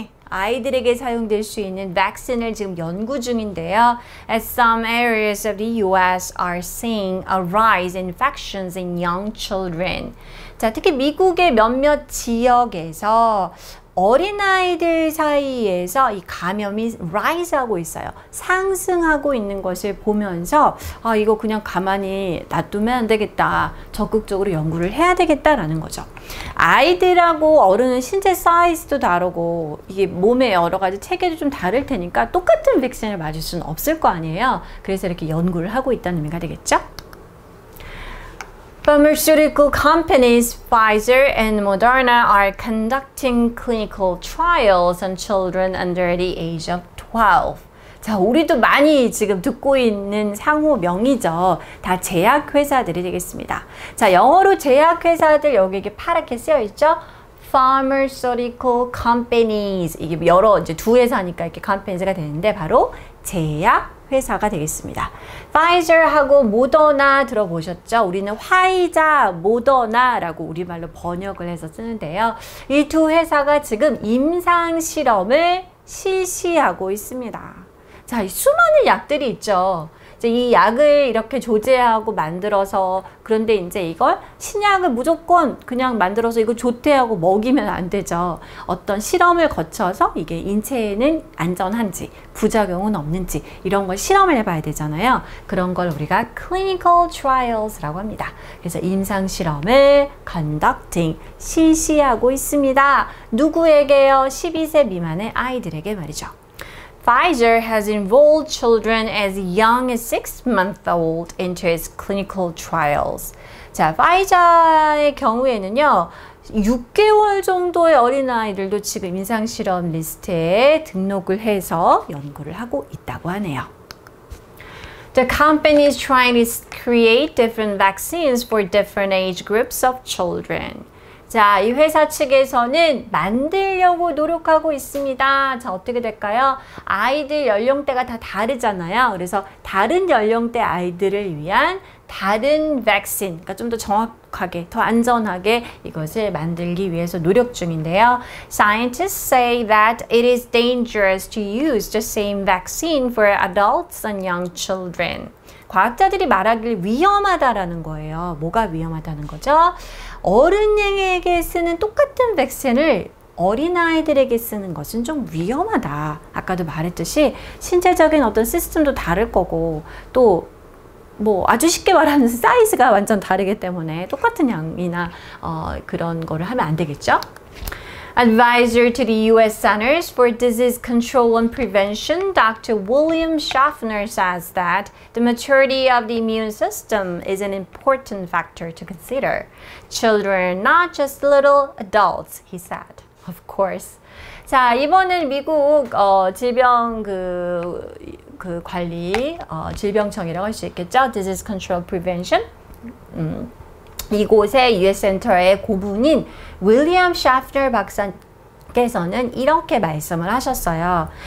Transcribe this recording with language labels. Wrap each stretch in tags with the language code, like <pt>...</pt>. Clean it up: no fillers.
<ko>아이들에게 사용될 수 있는 백신을 지금 연구 중인데요.</ko> <en>As some areas of the US are seeing a rise in infections in young children.</en> <ko>자, 특히 미국의 몇몇 지역에서 어린아이들 사이에서 이 감염이 rise하고 있어요. 상승하고 있는 것을 보면서 이거 그냥 가만히 놔두면 안 되겠다. 적극적으로 연구를 해야 되겠다라는 거죠. 아이들하고 어른은 신체 사이즈도 다르고 이게 몸의 여러 가지 체계도 좀 다를 테니까 똑같은 백신을 맞을 수는 없을 거 아니에요. 그래서 이렇게 연구를 하고 있다는 의미가 되겠죠.</ko> <en>Pharmaceutical companies Pfizer and Moderna are conducting clinical trials on children under the age of 12.</en> <ko>자, 우리도 많이 지금 듣고 있는 상호명이죠. 다 제약회사들이 되겠습니다. 자, 영어로 제약회사들 여기 이게 파랗게 쓰여 있죠?</ko> <en>Pharmaceutical companies.</en> <ko>이게 여러 이제 두 회사니까 이렇게 companies가 되는데 바로 제약 회사가 되겠습니다. 파이저하고 모더나 들어보셨죠? 우리는 화이자, 모더나라고 우리말로 번역을 해서 쓰는데요. 이 두 회사가 지금 임상 실험을 실시하고 있습니다. 자, 수많은 약들이 있죠. 이 약을 이렇게 조제하고 만들어서 그런데 이제 이걸 신약을 무조건 그냥 만들어서 이거 좋대 하고 먹이면 안 되죠. 어떤 실험을 거쳐서 이게 인체에는 안전한지 부작용은 없는지 이런 걸 실험을 해봐야 되잖아요. 그런 걸 우리가 clinical trials라고 합니다. 그래서 임상 실험을 conducting 실시하고 있습니다. 누구에게요? 12세 미만의 아이들에게 말이죠.</ko> <en>Pfizer has enrolled children as young as 6-month-old into its clinical trials.</en> <ko>자, 파이저의 경우에는요, 6개월 정도의 어린아이들도 지금 임상실험 리스트에 등록을 해서 연구를 하고 있다고 하네요.</ko> <en>The company is trying to create different vaccines for different age groups of children.</en> <ko>자, 이 회사 측에서는 만들려고 노력하고 있습니다. 자, 어떻게 될까요? 아이들 연령대가 다 다르잖아요. 그래서 다른 연령대 아이들을 위한 다른 백신, 그러니까 좀 더 정확하게, 더 안전하게 이것을 만들기 위해서 노력 중인데요.</ko> <en>Scientists say that it is dangerous to use the same vaccine for adults and young children.</en> <ko>과학자들이 말하길 위험하다라는 거예요. 뭐가 위험하다는 거죠? 어른에게 쓰는 똑같은 백신을 어린아이들에게 쓰는 것은 좀 위험하다. 아까도 말했듯이 신체적인 어떤 시스템도 다를 거고 또 뭐 아주 쉽게 말하면 사이즈가 완전 다르기 때문에 똑같은 양이나 그런 거를 하면 안 되겠죠?</ko> <en>Advisor to the U.S. Centers for Disease Control and Prevention, Dr. William Schaffner says that the maturity of the immune system is an important factor to consider. Children, not just little adults, he said. Of course.</en> <ko>자, 이번엔 미국 질병 그 관리 질병청이라고 할 수 있겠죠?</ko> <en>Disease Control Prevention.</en> <ko>이곳의 US 센터의 고문인 윌리엄 샤프너 박사께서는 이렇게 말씀을 하셨어요.</ko>